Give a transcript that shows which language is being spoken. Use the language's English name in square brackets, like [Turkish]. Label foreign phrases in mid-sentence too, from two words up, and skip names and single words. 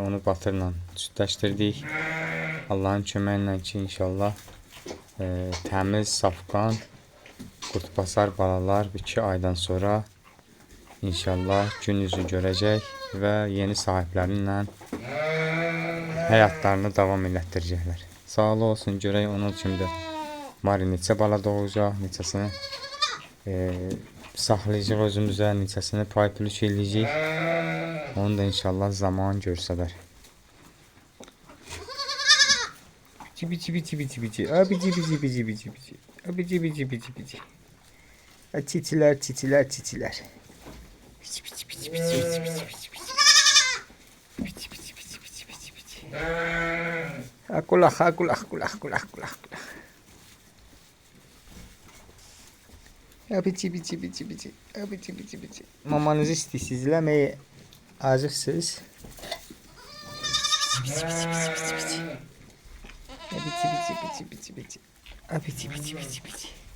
[Azerbaijani] Onu batırla südləşdirdik. Allahın köməyi ilə ki, inşallah təmiz, safqan, qurtbasar balalar 2 aydan sonra inşallah gün yüzü görəcək və yeni sahiblərinlə həyatlarını davam elətdirəcəklər. Sağlı olsun, görək onun kimi də Mari neçə bala doğacaq, neçəsini saxlayacaq özümüzə, neçəsini pay-pülük eləyəcək. Onu da inşallah zaman görsədər. Bici bici bici bici. Abici bici bici bici bici. Abici bici bici bici. Çitiler çitiler çitiler. Bici bici bici bici bici bici bici bici. Bici bici bici bici bici bici. Akulak akulak kulak kulak kulak kulak. Abici bici bici bici. Abici bici bici. Mamanızı istəyirsiniz eləməyə acıqsınız. Bici bici bici bici bici. Bici bici bici bici bici. Bici bici bici bici.